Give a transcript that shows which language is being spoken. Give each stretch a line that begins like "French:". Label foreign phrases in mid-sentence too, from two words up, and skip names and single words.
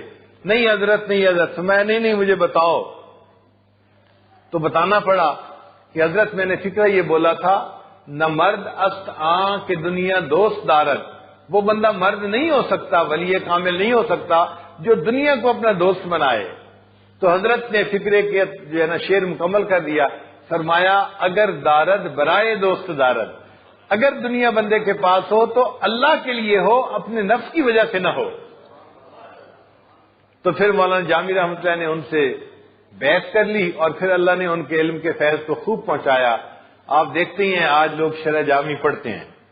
Urdu: نہیں حضرت، نہیں حضرت، میں نہیں مجھے بتاؤ۔ تو بتانا پڑا کہ حضرت میں نے فکرہ یہ بولا تھا
Persian: نہ مرد است آں کہ دنیا دوست دارد،
Urdu: وہ بندہ مرد نہیں ہو سکتا، ولی کامل نہیں ہو سکتا جو دنیا کو اپنا دوست بنائے۔ تو حضرت نے فکرے کے جو ہے نا شعر مکمل کر دیا، فرمایا
Persian: اگر دارد برائے دوست دارد،
Urdu: اگر دنیا بندے کے پاس ہو تو اللہ کے لیے ہو، اپنے نفس کی وجہ سے نہ ہو۔ تو پھر مولانا جامی رحمۃ اللہ نے ان سے بیعت کر لی اور پھر اللہ نے ان کے علم کے فیض کو خوب پہنچایا۔ آپ دیکھتے ہی ہیں آج لوگ شرح جامی پڑھتے ہیں۔